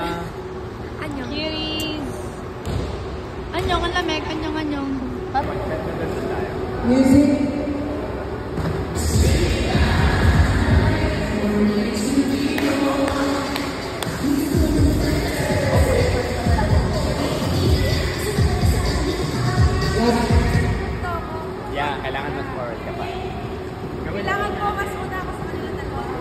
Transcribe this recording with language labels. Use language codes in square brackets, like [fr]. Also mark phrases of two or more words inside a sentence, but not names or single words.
[ko] 안녕. Kiris. 안녕, [tl] ang lamig. [ko] 안녕, 안녕. Music. Yeah, [tl] kailangan mag-forward ka pa. Kailangan ko mas muna ako sa kanila dalawa.